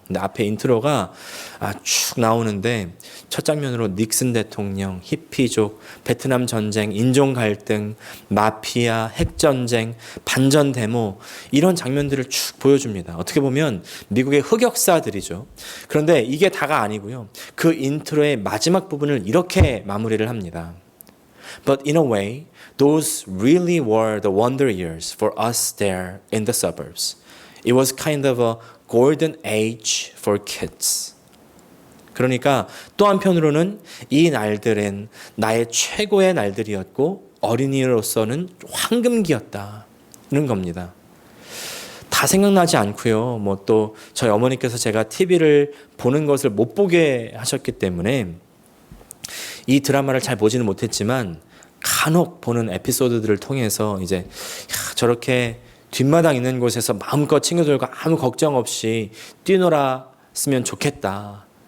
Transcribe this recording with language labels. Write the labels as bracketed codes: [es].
[ko] 근데 앞에 인트로가 쭉 나오는데 첫 장면으로 닉슨 대통령, 히피족, 베트남 전쟁, 인종 갈등, 마피아, 핵전쟁, 반전 데모 이런 장면들을 쭉 보여줍니다. 어떻게 보면 미국의 흑역사들이죠. 그런데 이게 다가 아니고요. 그 인트로의 마지막 부분을 이렇게 마무리를 합니다. [en] But in a way, those really were the wonder years for us there in the suburbs. It was kind of a golden age for kids. [ko] 그러니까 또 한편으로는 이 날들은 나의 최고의 날들이었고 어린이로서는 황금기였다는 겁니다. 다 생각나지 않고요. 뭐 또 저희 어머니께서 제가 TV를 보는 것을 못 보게 하셨기 때문에 이 드라마를 잘 보지는 못했지만 간혹 보는 에피소드들을 통해서 이제 저렇게 뒷마당 있는 곳에서 마음껏 친구들과 아무 걱정 없이 뛰놀았으면 좋겠다.